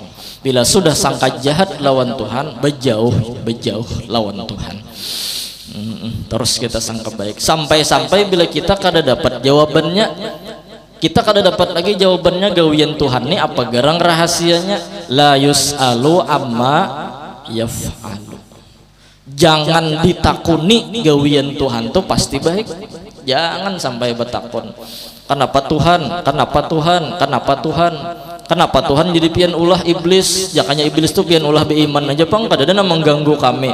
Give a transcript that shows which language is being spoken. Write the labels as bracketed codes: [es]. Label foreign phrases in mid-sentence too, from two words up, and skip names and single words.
[bjn] Bila sudah sangka jahat lawan Tuhan, berjauh lawan Tuhan. Terus kita sangka baik sampai bila kita kada dapat jawabannya, kita kada dapat lagi jawabannya gawian Tuhan nih apa garang rahasianya, [ar] لا يسأل عما يفعل. [bjn] Jangan ditakuni gawian Tuhan tuh pasti baik. Jangan sampai bertakun. Kenapa Tuhan? Kenapa Tuhan? Kenapa Tuhan? Kenapa Tuhan jadi pian ulah iblis? Jakanya iblis tuh pian ulah beiman aja pang kadang-kadang mengganggu kami.